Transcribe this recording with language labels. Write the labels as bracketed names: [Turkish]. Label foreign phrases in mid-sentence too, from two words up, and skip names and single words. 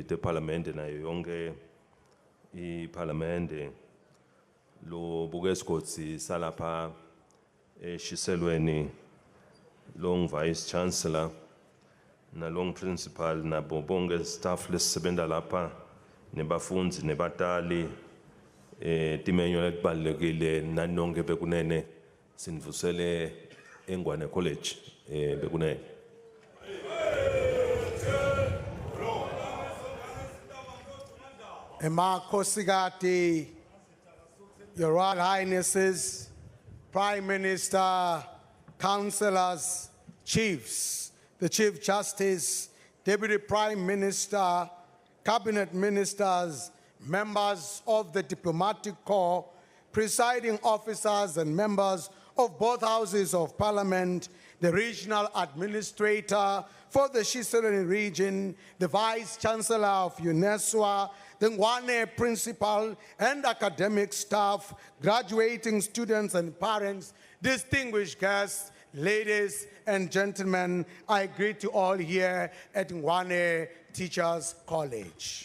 [Swati] teParlamente nayo yonke iParlamente lo buke sigodzi salapha eshiselweni long [English] Vice Chancellor [Swati] na long Principal nabo bonke staff lesisebenta lapha nebafundzi nebatali timenyo letibalulekile nanonke bekunene sinvusele eNgwane College bekunene. Emakhosikazi, [English] Your Royal Highnesses, Prime Minister, Councillors, Chiefs, the Chief Justice, Deputy Prime Minister, Cabinet Ministers, members of the Diplomatic Corps, presiding officers and members of both houses of Parliament, the Regional Administrator for the Shiselweni region, the Vice Chancellor of UNESCO, the Ngwane Principal and academic staff, graduating students and parents, distinguished guests, ladies and gentlemen, I greet you all here at Ngwane Teachers College.